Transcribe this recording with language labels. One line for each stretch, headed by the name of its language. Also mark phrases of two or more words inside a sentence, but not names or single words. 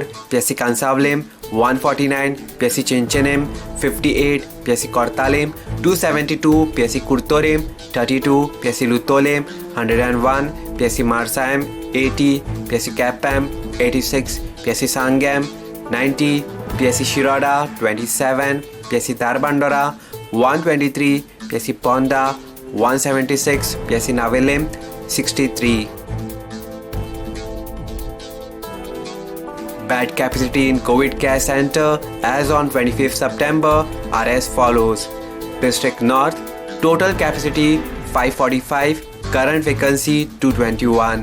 English: PSC Kansavlim 149, PSC Chinchenim 58, PSC Kortalim 272, PSC Kurtorim 32, PSC Lutolim 101, PSC Marsayam 80, PSC Kapam 86, PSC Sangam 90, PSC Shiroda 27, PSC Darbandora 123, PSC Ponda 176, PSC Navelim 63. Bed capacity in COVID care center as on 25th September are as follows. District North total capacity 545, current vacancy 221.